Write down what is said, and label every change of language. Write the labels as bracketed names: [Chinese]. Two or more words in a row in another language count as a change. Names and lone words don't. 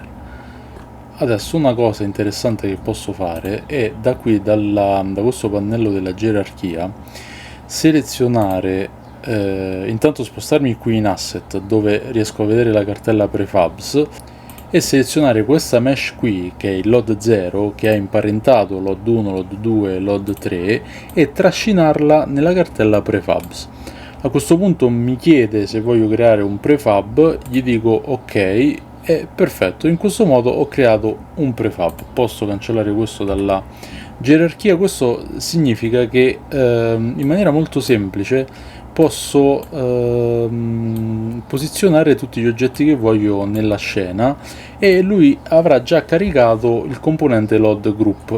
[Italian] Adesso una cosa interessante che posso fare è da qui, da questo pannello della gerarchia, selezionare, intanto spostarmi qui in asset dove riesco a vedere la cartella prefabs e selezionare questa mesh qui che è il LOD 0 che ha imparentato LOD 1, LOD 2, LOD 3 e trascinarla nella cartella prefabs. A questo punto mi chiede se voglio creare un prefab, gli dico ok e perfetto, in questo modo ho creato un prefab. Posso cancellare questo dalla gerarchia. Questo significa che in maniera molto semplice posso posizionare tutti gli oggetti che voglio nella scena e lui avrà già caricato il componente LOD group.